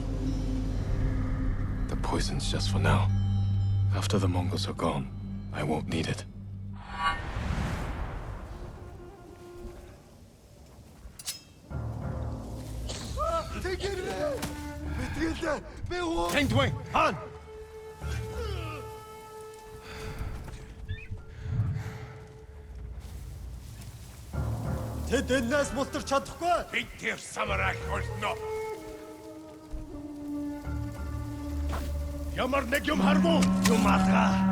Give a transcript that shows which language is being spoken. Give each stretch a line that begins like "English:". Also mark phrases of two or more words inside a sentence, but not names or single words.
English: The poison's just for now. After the Mongols are gone, I won't need it. Wing! Han!
Mongolian: Тэд энэс мултарч чадахгүй. Бид тэр самараг олно. Ямар нэг юм хармуу? Юм алгаа.